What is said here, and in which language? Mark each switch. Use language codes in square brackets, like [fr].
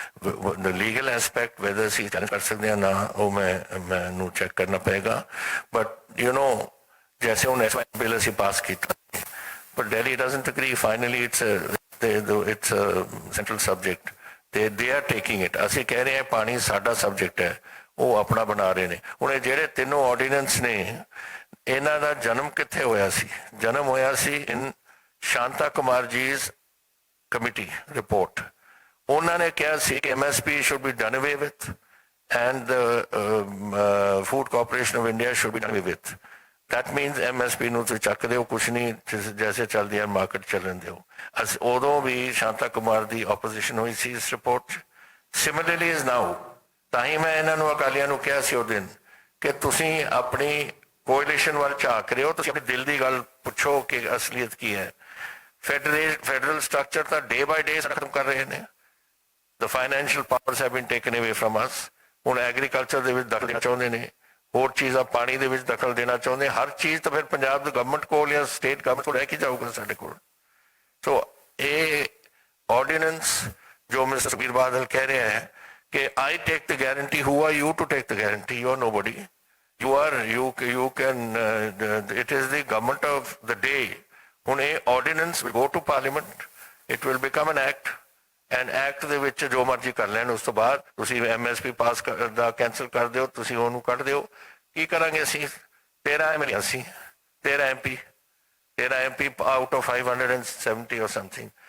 [en] The legal aspect, whether [pa] ਅਸੀਂ challenge ਕਰ ਸਕਦੇ ਹਾਂ ਨਾ, ਉਹ ਮੈਨੂੰ check ਕਰਨਾ ਪਏਗਾ. [en] But, you know, [pa] जैसे उन एस बिल ਅਸੀਂ ਪਾਸ ਕੀਤਾ [en] but Delhi doesn't agree. Finally it's a central subject. They are taking it. [pa] ਅਸੀਂ ਕਹਿ ਰਹੇ ਹਾਂ ਪਾਣੀ ਸਾਡਾ ਸਬਜੈਕਟ ਹੈ, ਉਹ ਆਪਣਾ ਬਣਾ ਰਹੇ ਨੇ. ਹੁਣ ਇਹ ਜਿਹੜੇ ਤਿੰਨੋਂ ਆਰਡੀਨੈਂਸ ਨੇ ਇਹਨਾਂ ਦਾ ਜਨਮ ਕਿੱਥੇ ਹੋਇਆ ਸੀ? ਜਨਮ ਹੋਇਆ ਸੀ ਇਨ ਸ਼ਾਂਤਾ ਕੁਮਾਰ ਜੀ's committee report. ਉਹਨਾਂ ਨੇ ਕਿਹਾ ਸੀ ਕਿ [en] MSP should be done away with and the Food Corporation of India should be done away with. That means [pa] MSP ਨੂੰ ਤੁਸੀਂ ਚੱਕ ਦਿਓ, ਕੁਛ ਨਹੀਂ, ਜੈਸੇ ਚੱਲਦੀ ਹੈ ਮਾਰਕੀਟ ਚੱਲਣ ਦਿਓ. ਉਦੋਂ ਵੀ ਸ਼ਾਂਤਾ ਕੁਮਾਰ ਦੀ ਆਪੋਜੀਸ਼ਨ ਹੋਈ ਸੀ ਇਸ ਰਿਪੋਰਟ 'ਚ. [en] Similarly is now. [pa] ਤਾਂ ਹੀ ਮੈਂ ਇਹਨਾਂ ਨੂੰ ਅਕਾਲੀਆਂ ਨੂੰ ਕਿਹਾ ਸੀ ਉਹ ਦਿਨ ਕਿ ਤੁਸੀਂ ਆਪਣੀ ਕੋalition ਵੱਲ ਝਾਕ ਰਹੇ ਹੋ, ਤੁਸੀਂ ਆਪਣੇ ਦਿਲ ਦੀ ਗੱਲ ਪੁੱਛੋ ਕਿ ਅਸਲੀਅਤ ਕੀ ਹੈ. ਫੈਡਰਲ ਸਟਰਕਚਰ ਤਾਂ [en] day by day [pa] ਖਤਮ ਕਰ ਰਹੇ ਨੇ. [en] The financial powers have been taken away from us. [pa] ਹੁਣ ਐਗਰੀਕਲਚਰ ਦੇ ਵਿੱਚ ਦਖਲ ਦੇਣਾ ਚਾਹੁੰਦੇ ਨੇ, ਹੋਰ ਚੀਜ਼ਾਂ ਪਾਣੀ ਦੇ ਵਿੱਚ ਦਖਲ ਦੇਣਾ ਚਾਹੁੰਦੇ. ਹਰ ਚੀਜ਼ ਤਾਂ ਫਿਰ ਪੰਜਾਬ ਦੀ ਗਵਰਨਮੈਂਟ ਕੋਲ ਜਾਂ ਸਟੇਟ ਗਵਰਨਮੈਂਟ ਕੋਲ ਰਹਿ ਕੇ ਜਾਊਗਾ ਸਾਡੇ ਕੋਲ. ਸੋ ਇਹ ਆਰਡੀਨੈਂਸ ਜੋ ਮਿਸਟਰ ਸੁਖਬੀਰ ਬਾਦਲ ਕਹਿ ਰਿਹਾ ਹੈ ਕਿ [en] I take the guarantee. Who are you to take the guarantee? You are nobody. you can it is the government of the day. [pa] ਹੁਣ ਇਹ [en] Ordinance will go to parliament. It will become an act. And act [pa] ਦੇ ਵਿੱਚ ਜੋ ਮਰਜ਼ੀ ਕਰ ਲੈਣ. ਉਸ ਤੋਂ ਬਾਅਦ ਤੁਸੀਂ MSP ਪਾਸ ਦਾ ਕੈਂਸਲ ਕਰ ਦਿਓ, ਤੁਸੀਂ ਉਹਨੂੰ ਕੱਢ ਦਿਓ. ਕੀ ਕਰਾਂਗੇ ਅਸੀਂ? [en] 13 MLA ਅਸੀਂ, 13 MP out of 570 or something.